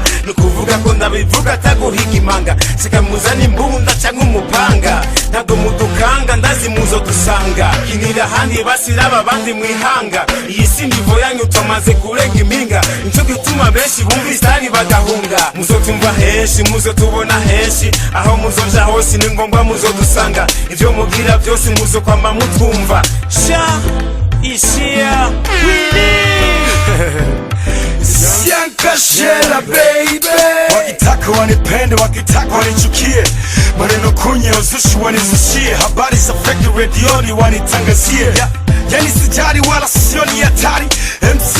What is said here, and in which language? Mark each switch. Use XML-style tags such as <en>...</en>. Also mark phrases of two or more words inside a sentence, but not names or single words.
<rn>nukuvuga ko ndabivuga taguhiga imanga sikamuzana imbunda cyangwa umupanga ntabwo mudukanga ndazi muzo dusanga kinira handi basiraba bandi mwihanga iyi si nivo yanyu tumaze kurenga impinga nico gituma benshi bumva isari bagahunga muzotumva henshi muzotubona henshi aho muzoja hose ni ngombwa muzodusanga ivyo mugira byose muzokwamba mutumva sha ishia</rn> <sw>Siankashela baby, wakitaka wanipende, wakitaka wanichukie, maneno kunye uzushi wanizushie, habari za fake redioni wanitangazie, yani sijari wala sioni hatari, MC</sw>